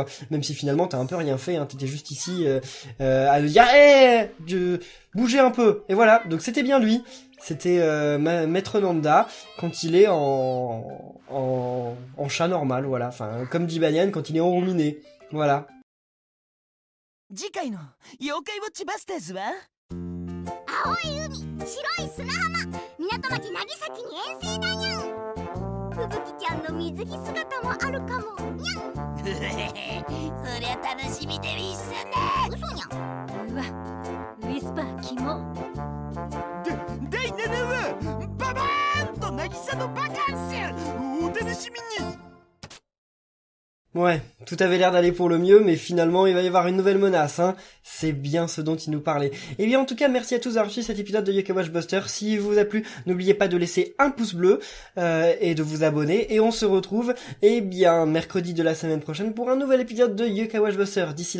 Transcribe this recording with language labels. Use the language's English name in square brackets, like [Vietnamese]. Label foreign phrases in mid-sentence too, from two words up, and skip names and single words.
[French] Même si finalement t'as un peu rien fait, hein, t'étais juste ici à le dire bougez un peu, et voilà, donc c'était bien lui, c'était Maître Nanda quand il est en chat normal, voilà, enfin comme Jibanian quand il est enrouminé, voilà. [Japanese] 次回の妖怪ウォッチバスターズは青い海、白い砂浜、港町渚に遠征だにゃん。ふぶきちゃんの水着姿もあるかもにゃん。そりゃ楽しみでういっすね。嘘にゃん。うわ、ウィスパーキモ。第7話ババーンと渚のバカンス、お楽しみに。 [French] Ouais, tout avait l'air d'aller pour le mieux, mais finalement il va y avoir une nouvelle menace, hein. C'est bien ce dont il nous parlait. Et bien en tout cas, merci à tous d'avoir suivi cet épisode de Yokai Watch Buster. S'il vous a plu, n'oubliez pas de laisser un pouce bleu et de vous abonner. Et on se retrouve, eh bien, mercredi de la semaine prochaine pour un nouvel épisode de Yokai Watch Buster.